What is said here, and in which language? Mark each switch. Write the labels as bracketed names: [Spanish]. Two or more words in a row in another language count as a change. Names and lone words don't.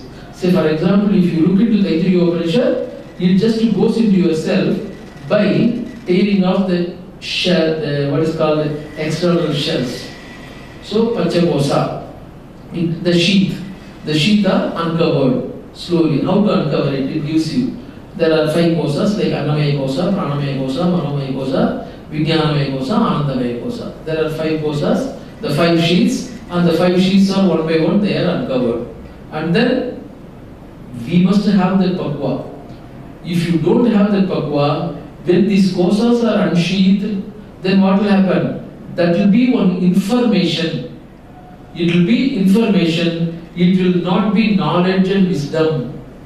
[English] Say for example, if you look into the Taittiriya Upanishad, it just goes into yourself by tearing off the shell, what is called the external shells. So Panchakosa, the sheath are uncovered slowly. How to uncover it? It gives you. There are 5 kosas like [Sanskrit] अन्नमय कोश, प्राणमय कोश, मनोमय कोश, विज्ञानमय कोश, आनन्दमय कोश. [English] There are 5 kosas, the 5 sheaths, and the 5 sheaths are one by one, they are uncovered. And then we must have that pakwa. If you don't have that pakwa, when these kosas are unsheathed, then what will happen? That will be one information. It will be information, it will not be knowledge and wisdom.